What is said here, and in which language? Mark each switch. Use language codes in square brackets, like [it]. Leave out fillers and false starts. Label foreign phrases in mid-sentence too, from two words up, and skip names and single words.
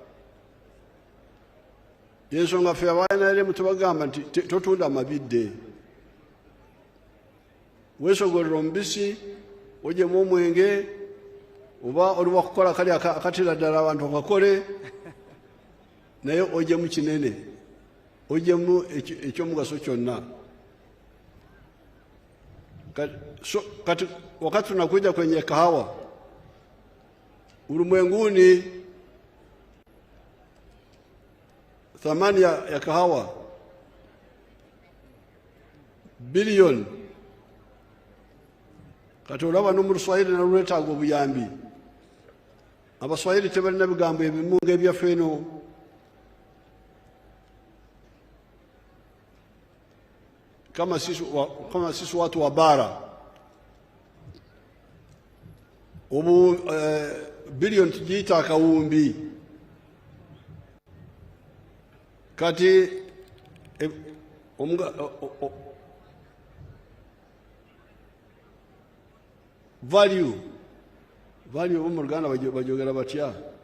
[lg] Yensonga ffe abaNRM tubagamba nti totunda amabidde, weesogolera omubisi, ogyemu omwenge, oba oli wakukola kali akatira ddala abantu bakakole, naye ogyemu kinene, ogyemu ekyomugaso kyonna. [sw] Kati wakati tunakuja kwenye kahawa, ulimwenguni thamani ya kahawa bilioni. [lg] Kati olaba no mu Luswahili nalwetaaga obuyambi. Abaswahili tebalina bigambo ebimu ng'ebyaffe eno. [sw] Kama sisi watu wa bara, bilioni tujiita akawumbi. [lg] Kati value mu Luganda bajogera batya?